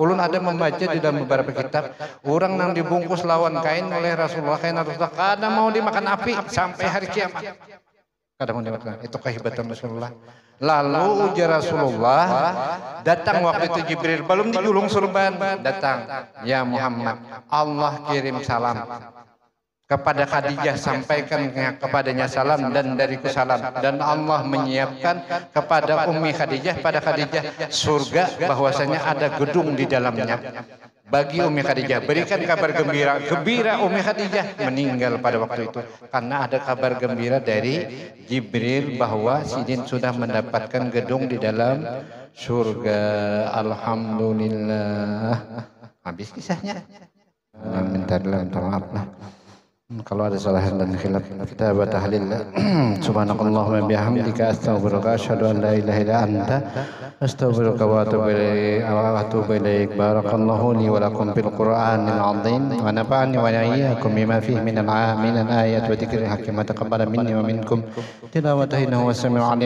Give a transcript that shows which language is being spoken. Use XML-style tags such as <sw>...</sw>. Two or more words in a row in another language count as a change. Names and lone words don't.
<bjn>Ulun ada membaca di dalam beberapa kitab orang nang dibungkus lawan kain oleh Rasulullah, kain Rasulullah kada mau dimakan api sampai hari kiamat. Kada mau dimakan.</bjn> <id>Itu kehebatan Rasulullah. Lalu ujar Rasulullah datang waktu itu Jibril belum dijulung surban datang, ya Muhammad Allah kirim salam kepada Khadijah, sampaikan kepadanya salam dan dariku salam, dan Allah menyiapkan kepada Ummi Khadijah pada Khadijah surga bahwasanya ada gedung di dalamnya. Bagi Ummi Khadijah berikan kabar gembira Ummi Khadijah meninggal pada waktu itu karena ada kabar gembira dari Jibril bahwa Sidin sudah mendapatkan gedung di dalam surga. Alhamdulillah. Habis kisahnya. Bentar lah, minta maaf lah. Kalau ada kesalahan dan khilaf kita tahlil.</id> <ar>سبحانك اللهم وبحمدك أستغفرك أشهد أن لا إله إلا أنت أستغفرك وأتوب إليك. بارك الله لي ولكم بالقرآن العظيم ونفعني وإياكم بما فيه من الآيات والذكر الحكيم. تقبل مني ومنكم تلاوته إنه السميع العليم.</ar>